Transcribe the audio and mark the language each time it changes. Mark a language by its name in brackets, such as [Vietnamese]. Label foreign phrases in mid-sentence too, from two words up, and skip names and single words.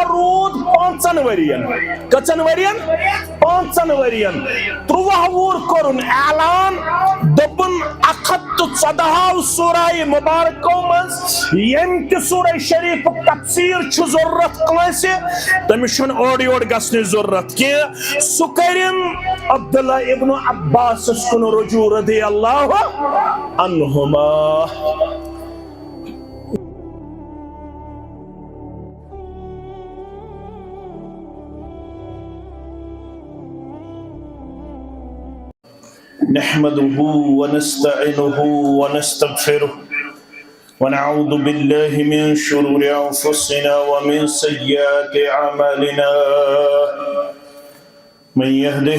[Kashmiri] روٗد 5 ؤرین کٔژن ؤرین 5 ؤرین 13 وُہُر کوٚرُن اعلان دوٚپُن 114 سورہ مُبارکو منٛز ییٚمہِ تہِ سورہ شریٖفُک تفسیٖر چھُ ضروٗرت کٲنٛسہِ تٔمِس چھُنہٕ اورٕ یورٕ گژھنٕچ ضروٗرت کینٛہہ سُہ کٔرِن عبداللہ ابن عباسس کُن رجوع [Arabic] رضی اللہ عنہما نحمده ونستعينه ونستغفره ونعوذ بالله من شرور أنفسنا ومن سيئات أعمالنا من يهده